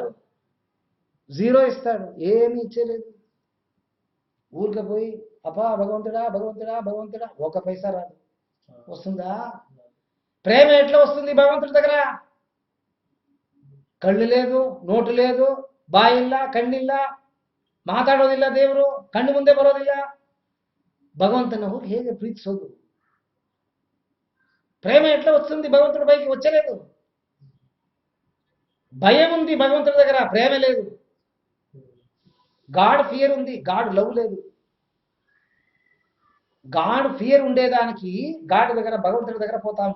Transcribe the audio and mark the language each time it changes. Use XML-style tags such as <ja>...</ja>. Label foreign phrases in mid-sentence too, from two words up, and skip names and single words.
<te>జీరో ఇస్తాడు, ఏమి ఇచ్చేలేదు. ఊరికే పోయి అప్పా భగవంతుడా భగవంతుడా భగవంతుడా, ఒక పైసా రాదు. వస్తుందా? ప్రేమ ఎట్లా వస్తుంది భగవంతుడి దగ్గర?</te> <kn>ಕಣ್ಣು లేదు, ನೋಟು లేదు, ಬಾಯಿಲ್ಲ, ಕಣ್ಣಿಲ್ಲ, ಮಾತಾಡೋದಿಲ್ಲ ದೇವರು, ಕಣ್ಣು ಮುಂದೆ ಬರೋದಿಲ್ಲ.</kn> <te>భగవంతుని</te> <kn>ಹೋಗಿ ಹೇಗೆ ప్రీతిಸೋದು?</kn> <te>ప్రేమ ఎట్లా వస్తుంది? భగవంతుడి పైకి వచ్చలేదు. భయం ఉంది భగవంతుడి దగ్గర, ప్రేమ లేదు.</te> <en>God fear</en> <te>ఉంది,</te> <en>God love</en> <te>లేదు.</te> <en>God fear</en> <te>ఉండేదానికి గాడ్ దగ్గర, భగవంతుడి దగ్గర పోతాము.</te>